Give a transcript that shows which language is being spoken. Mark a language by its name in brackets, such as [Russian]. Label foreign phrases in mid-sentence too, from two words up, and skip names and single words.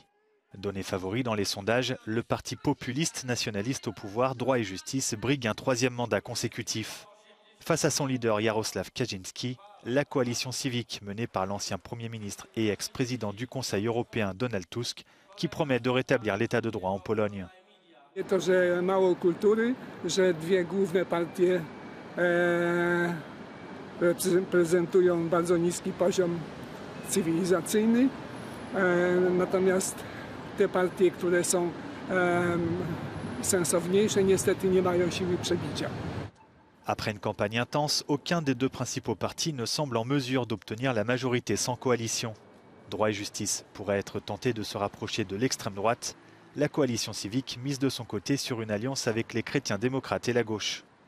[French] Donné favori dans les sondages, le parti populiste nationaliste au pouvoir, Droit et Justice, brigue un 3e mandat consécutif. Face à son leader Jarosław Kaczyński, la coalition civique menée par l'ancien Premier ministre et ex-président du Conseil européen Donald Tusk, qui promet de rétablir l'état de droit en Pologne. [Polish] Reprezentują bardzo niski poziom cywilizacyjny, natomiast te partie, które są sensowniejsze, niestety nie mają siły przebicia. [French] Après une campagne intense, aucun des deux principaux partis ne semble en mesure d'obtenir la majorité sans coalition. Droit et Justice pourrait être tenté de se rapprocher de l'extrême droite. La coalition civique mise de son côté sur une alliance avec les chrétiens démocrates et la gauche.